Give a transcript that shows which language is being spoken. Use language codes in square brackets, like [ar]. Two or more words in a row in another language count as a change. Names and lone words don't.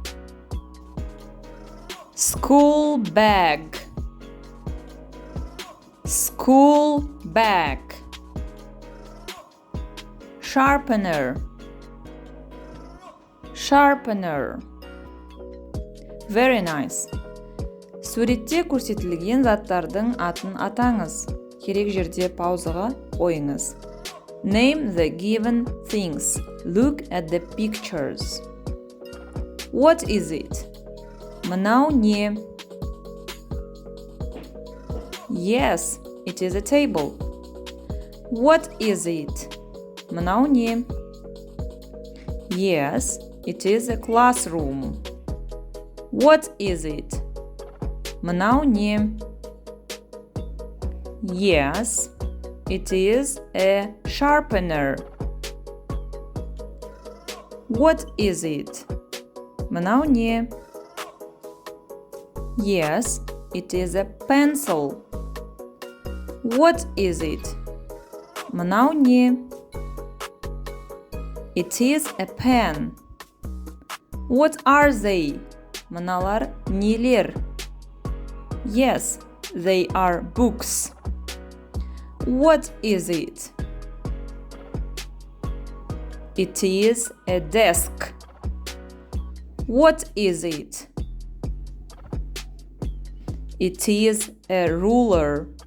[en] School bag. School bag. Sharpener. Sharpener. Very nice. [kk] Суретте көрсетілген заттардың атын атаңыз. Керек жерде паузаға қойыңыз. [en] Name the given things. Look at the pictures. What is it? [kk] Мынау не? [en] Yes, it is a table. What is it? [kk] Мынау не? [en] Yes, it is a classroom. What is it? [kk] Мынау не? [en] Yes, it is a sharpener. What is it? [kk] Мынау не? [en] Yes, it is a pencil. What is it? [kk] Мынау не? [en] It is a pen. What are they? [kk] Мыналар нелер? [en] Yes, they are books. What is it? It is a desk. What is it? It is a ruler.